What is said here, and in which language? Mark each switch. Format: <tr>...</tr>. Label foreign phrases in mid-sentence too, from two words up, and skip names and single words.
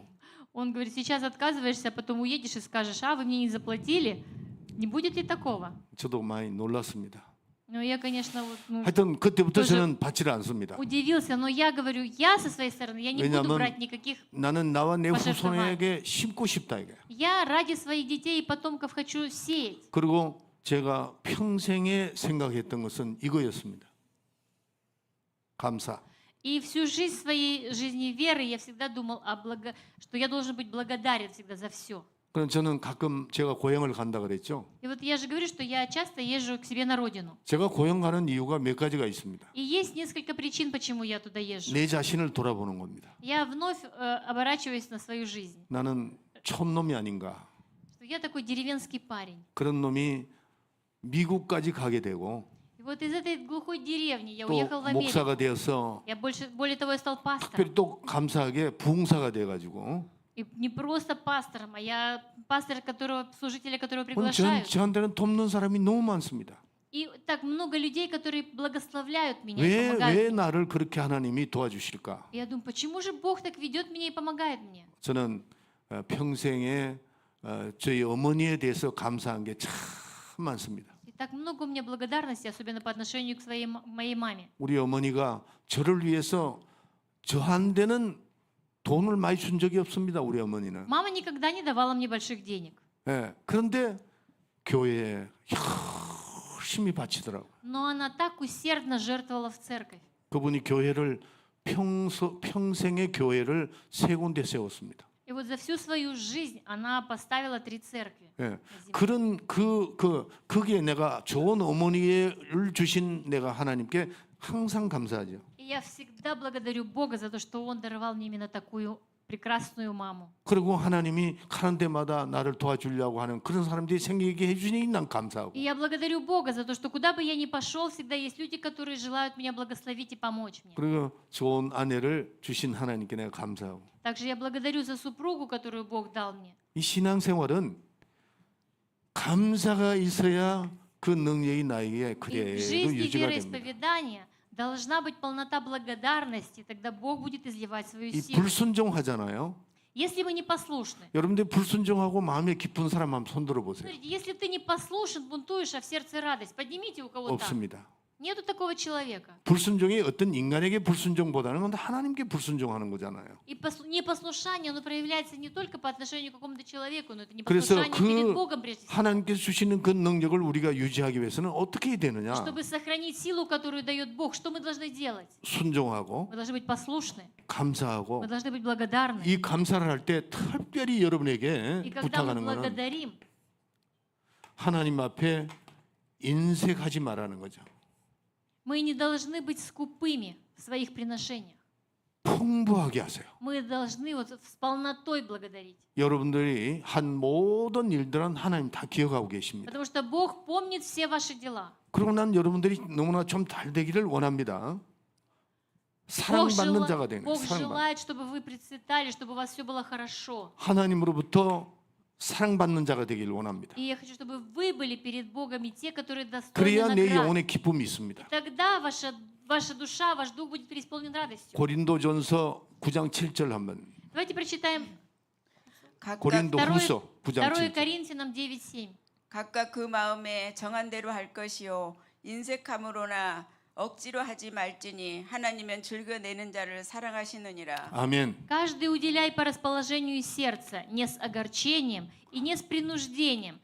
<ru>Он говорит, сейчас отказываешься, а потом уедешь и скажешь, вы мне не заплатили. Не будет ли такого?</ru> <ko>저도 많이 놀랐습니다.</ko> <ru>Ну, я, конечно,</ru> <ko>하여튼 그때부터</ko> <ru>тоже</ru> <ko>저는 받지를 않습니다.</ko> <ru>удивился, но я говорю, я со своей стороны, я не буду</ru> <ko>왜냐하면</ko> <ru>брать никаких.</ru> <ko>나는 나와 내</ko> <ru>пожертвований.</ru> <ko>후손에게 심고 싶다 이게.</ko> <ru>Я ради своих детей и потомков хочу сеять.</ru> <ko>그리고 제가 평생에 생각했던 것은 이거였습니다. 감사.</ko> <ru>И всю жизнь своей жизни веры я всегда думал, что я должен быть благодарен всегда за все.</ru> <ko>그럼 저는 가끔 제가 고향을 간다 그랬죠.</ko> <ru>И вот я же говорю, что я часто езжу к себе на родину.</ru> <ko>제가 고향 가는 이유가 몇 가지가 있습니다.</ko> <ru>И есть несколько причин, почему я туда езжу.</ru> <ko>내 자신을 돌아보는 겁니다.</ko> <ru>Я вновь оборачиваюсь на свою жизнь.</ru> <ko>나는 촌놈이 아닌가.</ko> <ru>Что я такой деревенский парень.</ru> <ko>그런 놈이 미국까지 가게 되고</ko> <ru>И вот из этой глухой деревни я</ru> <ko>또</ko> <ru>уехал в Америку.</ru> <ko>목사가 되어서</ko> <ru>Я более того, я стал пастором.</ru> <ko>특별히 또 감사하게 부흥사가 돼가지고</ko> <ru>И не просто пастором, а я пастор, служителя, которого</ru> <ko>오늘</ko> <ru>приглашают.</ru> <ko>저한테는 돕는 사람이 너무 많습니다.</ko> <ru>И так много людей, которые благословляют меня и</ru> <ko>왜</ko> <ru>помогают.</ru> <ko>나를 그렇게 하나님이 도와주실까?</ko> <ru>Я думаю, почему же Бог так ведет меня и помогает мне?</ru> <ko>저는 평생에 저희 어머니에 대해서 감사한 게 참 많습니다.</ko> <ru>И так много у меня благодарности, особенно по отношению к моей маме.</ru> <ko>우리 어머니가 저를 위해서 저한테는 돈을 많이 준 적이 없습니다. 우리 어머니는.</ko> <ru>Мама никогда не давала мне больших денег.</ru> <ko>예, 그런데 교회에 열심히 바치더라고요.</ko> <ru>Но она так усердно жертвовала в церковь.</ru> <ko>그분이 교회를 평생의 교회를 세 군데 세웠습니다.</ko> <ru>И вот за всю свою жизнь она поставила 3 церкви.</ru> <ko>예, 그런 그게 내가 좋은 어머니를 주신 내가 하나님께 항상 감사하죠.</ko> <ru>И я всегда благодарю Бога за то, что Он даровал мне именно такую прекрасную маму.</ru> <ko>그리고 하나님이 가는 데마다 나를 도와주려고 하는 그런 사람들이 생기게 해주니 난 감사하고.</ko> <ru>И я благодарю Бога за то, что куда бы я ни пошел, всегда есть люди, которые желают меня благословить и помочь мне.</ru> <ko>그리고 좋은 아내를 주신 하나님께 내가 감사하고.</ko> <ru>Также я благодарю за супругу, которую Бог дал мне.</ru> <ko>이 신앙생활은 감사가 있어야 그 능력이 나에게</ko> <ru>И в</ru> <ko>그대로</ko> <ru>жизни</ru> <ko>유지가 됩니다.</ko> <ru>вероисповедания должна быть полнота благодарности, тогда Бог будет изливать свою</ru> <ko>이</ko> <ru>силу.</ru> <ko>불순종하잖아요.</ko> <ru>Если вы непослушны,</ru> <ko>여러분들 불순종하고 마음에 기쁜 사람 한번 손들어 보세요.</ko> <ru>смотрите, если ты непослушен, бунтуешь, а в сердце радость, поднимите у кого-то.</ru> <ko>없습니다.</ko> <ru>Нету такого человека.</ru> <ko>불순종이 어떤 인간에게 불순종보다는 건 하나님께 불순종하는 거잖아요.</ko> <ru>И непослушание, оно проявляется не только по отношению к какому-то человеку, но это</ru> <ko>그래서</ko> <ru>непослушание перед Богом прежде всего.</ru> <ko>하나님께서 주시는 그 능력을 우리가 유지하기 위해서는 어떻게 해야 되느냐?</ko> <ru>Чтобы сохранить силу, которую дает Бог, что мы должны делать?</ru> <ko>순종하고</ko> <ru>Мы должны быть послушны,</ru> <ko>감사하고</ko> <ru>мы должны быть благодарны.</ru> <ko>이 감사를 할 때 특별히 여러분에게</ko> <ru>И когда мы</ru> <ko>부탁하는 것은</ko> <ru>благодарим,</ru> <ko>하나님 앞에 인색하지 말라는 거죠.</ko> <ru>мы не должны быть скупыми в своих приношениях.</ru> <ko>풍부하게 하세요.</ko> <ru>Мы должны вот с полнотой благодарить.</ru> <ko>여러분들이 한 모든 일들은 하나님 다 기억하고 계십니다.</ko> <ru>Потому что Бог помнит все ваши дела.</ru> <ko>그리고 난 여러분들이 너무나 좀 잘 되기를 원합니다. 사랑받는 자가 되는</ko> <ru>Бог</ru> <ko>사랑받는.</ko> <ru>желает, чтобы вы процветали, чтобы у вас все было хорошо.</ru> <ko>하나님으로부터 사랑받는 자가 되기를 원합니다.</ko> <ru>И я хочу, чтобы вы были перед Богом и те, которые достойны</ru> <ko>그래야 내</ko> <ru>наград.</ru> <ko>영혼에 기쁨이 있습니다.</ko> <ru>Тогда ваша душа, ваш дух будет преисполнен радостью.</ru> <ko>고린도전서 9장 7절 한번.</ko> <ru>Давайте прочитаем</ru> <ko>각각, 고린도후서 9장 2 7절.</ko> <ru>Коринфянам 9:7.</ru> <ko>각각 그 마음에 정한 대로 할 것이요 인색함으로나 억지로 하지 말지니 하나님은 즐겨내는 자를 사랑하시느니라. 아멘.</ko> <ru>Каждый уделяй по расположению сердца, не с огорчением и не с принуждением,</ru>